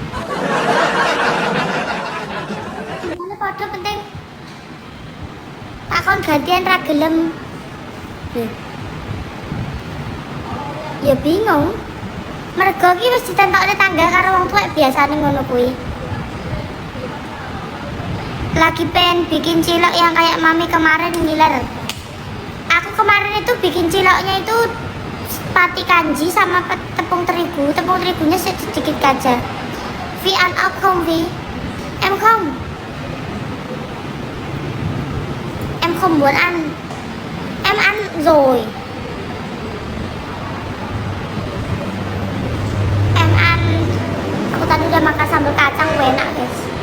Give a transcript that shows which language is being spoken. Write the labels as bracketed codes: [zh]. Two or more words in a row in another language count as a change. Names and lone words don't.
[jv] Ini padha penting. Takon gantian ra gelem. Ya bingung. Mergo ki wis ditentokne tangga karo wong tuwek biasane ngono kuwi. [id] Lagi pengen bikin cilok yang kayak mami kemarin ngiler. Aku kemarin itu bikin ciloknya itu pati kanji sama tepung terigu. Tepung terigunya sedikit aja. [vi] Vi ăn ốc không Vi? Em không. Em không muốn ăn. Em ăn rồi. Em ăn. [id] Aku tadi udah makan sambal kacang enak guys.